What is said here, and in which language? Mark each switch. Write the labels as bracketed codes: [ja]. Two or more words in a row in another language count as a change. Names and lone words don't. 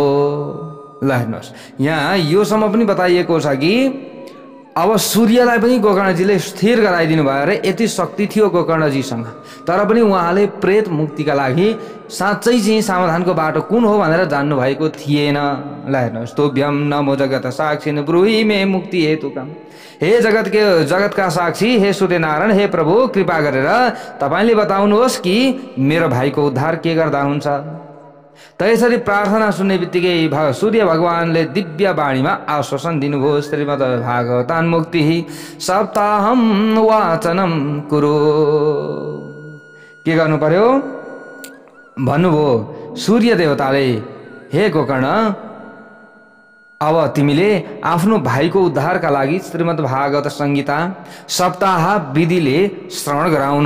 [ne] ल हेर्नुहोस्, यहाँ योसम्म पनि बताइएको छ कि अब सूर्यलाई पनि गोकर्णजीले स्थिर गराइदिनु भयो अरे, यति शक्ति थियो गोकर्णजीसँग। तर पनि उहाँले प्रेत मुक्तिका लागि साँच्चै चाहिँ समाधानको बाटो कुन हो भनेर जान्नु भएको थिएन। ल हेर्नुहोस्, [sa] तोभ्यम नमो जगत साक्षी ब्रूहि मे मुक्ति हेतुकम। [ne] हे जगतका साक्षी, हे सूर्यनारायण, हे प्रभु, कृपा गरेर तपाईँले बताउनुहोस् कि मेरो भाइको उद्धार के गर्दा हुन्छ त? यसरी प्रार्थना सुन्ने बित्तिकै सूर्य भगवानले दिव्य वाणीमा आश्वासन दिनुभयो। [sa] श्रीमद् भागवतान् मुक्ति सप्ताहम वाचनम कुरु। [ne] के गर्नु पर्यो भन्नुभयो सूर्य देवताले, हे गोकर्ण, अब तिमीले आफ्नो भाइको उद्धारका लागि श्रीमद् भागवत संहिता सप्ताह विधिले श्रवण गराउनु।